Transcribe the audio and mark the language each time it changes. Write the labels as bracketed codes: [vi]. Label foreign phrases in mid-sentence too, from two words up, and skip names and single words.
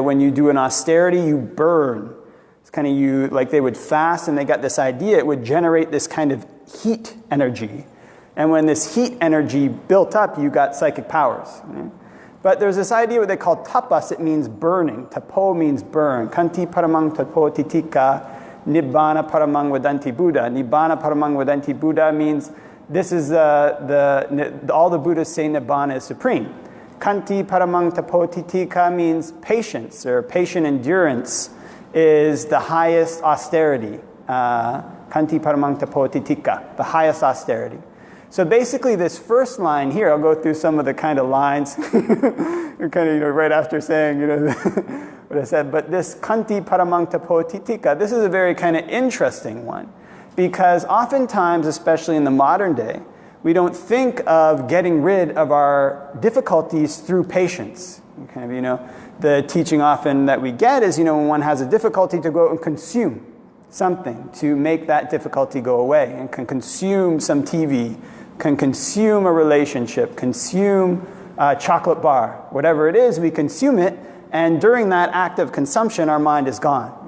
[en] When you do an austerity, you burn. It's kind of like they would fast, and they got this idea it would generate this kind of heat energy. And when this heat energy built up, you got psychic powers. But there's this idea what they call tapas. It means burning. Tapo means burn. [pi] Kanti paramang tapo titika, Nibbāna paramang vadanti Buddha. Nibbāna paramang vadanti Buddha [en] means this is all the Buddhists say Nibbāna is supreme. [pi] Kanti paramang tapo titika [en] means patience, or patient endurance is the highest austerity. [pi] Kanti paramang tapo titika, [en] the highest austerity. So basically this first line here, I'll go through some of the kind of lines, right after saying, what I said, but this [pi] Kanti paramang tapo titika, [en] this is a very kind of interesting one, because oftentimes, especially in the modern day, we don't think of getting rid of our difficulties through patience. The teaching often that we get is, when one has a difficulty, to go and consume something to make that difficulty go away, and can consume some TV, can consume a relationship, consume a chocolate bar, whatever it is, we consume it, and during that act of consumption, our mind is gone.